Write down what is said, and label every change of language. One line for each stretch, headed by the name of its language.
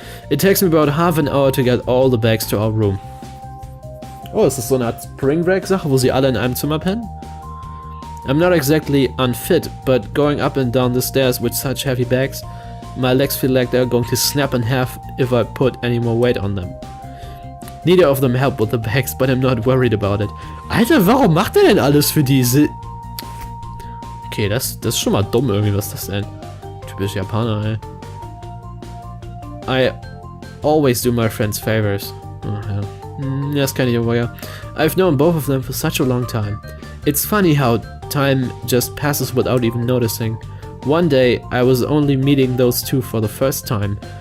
English: It takes me about half an hour to get all the bags to our room.
German: Oh, ist das so eine Art Spring Break Sache, wo sie alle in einem Zimmer pennen?
English: I'm not exactly unfit, but going up and down the stairs with such heavy bags, my legs feel like they're going to snap in half if I put any more weight on them. Neither of them help with the bags, but I'm not worried about it.
German: Alter, warum macht er denn alles für diese? Okay, das ist schon mal dumm irgendwie, was das denn? Typisch Japaner, ey.
English: I always do my friends favors.
German: Oh, ja. Das kann ich aber ja.
English: I've known both of them for such a long time. It's funny how time just passes without even noticing. One day, I was only meeting those two for the first time.